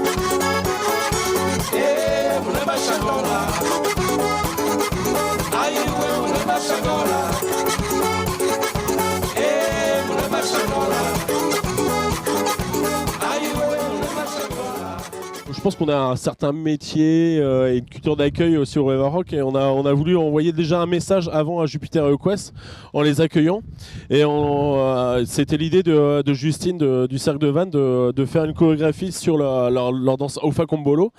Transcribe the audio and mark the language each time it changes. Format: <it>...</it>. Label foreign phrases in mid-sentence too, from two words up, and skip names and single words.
<ln>mule bashangola ayiwe mule bashangola mule bashangola ayiwe mule bashangola.</ln> <fr>Je pense qu'on a un certain métier et une culture d'accueil aussi au River Rock, et on a voulu envoyer déjà un message avant à Jupiter et Okwes en les accueillant. Et c'était l'idée de Justine du Cercle de Vannes de faire une chorégraphie sur leur danse Ofa Kombolo.</fr>